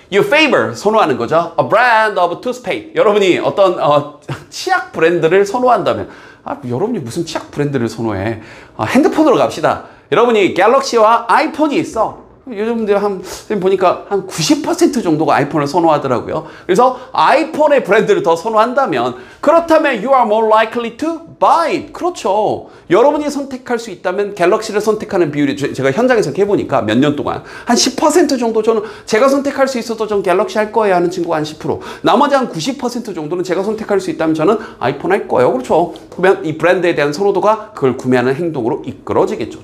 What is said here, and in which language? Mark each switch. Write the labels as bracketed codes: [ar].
[en] You favor [ko] 선호하는 거죠. [en] A brand of toothpaste. [ko] 여러분이 어떤 치약 브랜드를 선호한다면 여러분이 무슨 치약 브랜드를 선호해? 핸드폰으로 갑시다. 여러분이 갤럭시와 아이폰이 있어. 요즘들 보니까 한 90% 정도가 아이폰을 선호하더라고요. 그래서 아이폰의 브랜드를 더 선호한다면 그렇다면 [en] you are more likely to buy it. [ko] 그렇죠. 여러분이 선택할 수 있다면 갤럭시를 선택하는 비율이 제가 현장에서 해보니까 몇 년 동안 한 10% 정도 저는 제가 선택할 수 있어도 전 갤럭시 할 거예요 하는 친구가 한 10%. 나머지 한 90% 정도는 제가 선택할 수 있다면 저는 아이폰 할 거예요. 그렇죠. 그러면 이 브랜드에 대한 선호도가 그걸 구매하는 행동으로 이끌어지겠죠.